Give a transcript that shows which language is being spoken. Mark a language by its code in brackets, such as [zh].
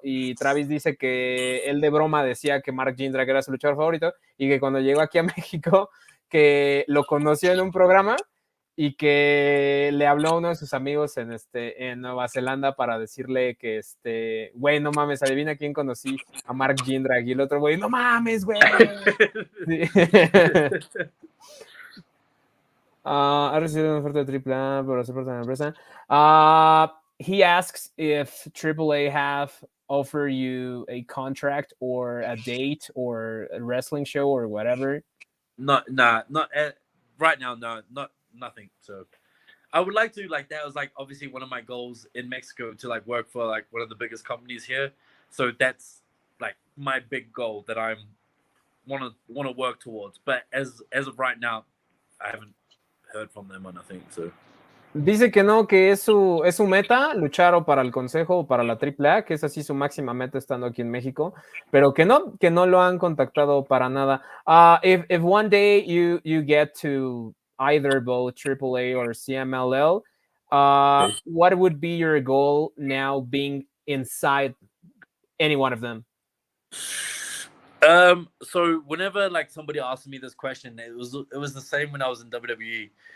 [es] Y Travis dice que él de broma decía que Mark Jindrak era su luchador favorito y que cuando llegó aquí a México que lo conoció en un programa y que le habló a uno de sus amigos en Nueva Zelanda para decirle que güey, no mames, adivina quién conocí, a Mark Jindrak. Y el otro güey, no mames, güey. Sí. Ha recibido una oferta de AAA para ser parte de la empresa. [en] He asks if AAA have offered you a contract or a date or a wrestling show or whatever. Not right now. No, nothing. So I would like to, like, that was like obviously one of my goals in Mexico, to like work for like one of the biggest companies here. So that's like my big goal that I'm want to work towards. But as of right now, I haven't heard from them or nothing. So [es] dice que no, que es su meta luchar o para el Consejo o para la AAA, que es así su máxima meta estando aquí en México, pero que no lo han contactado para nada. [en] If one day you get to either both AAA or CMLL, what would be your goal now being inside any one of them? So whenever like somebody asked me this question, it was the same when I was in WWE.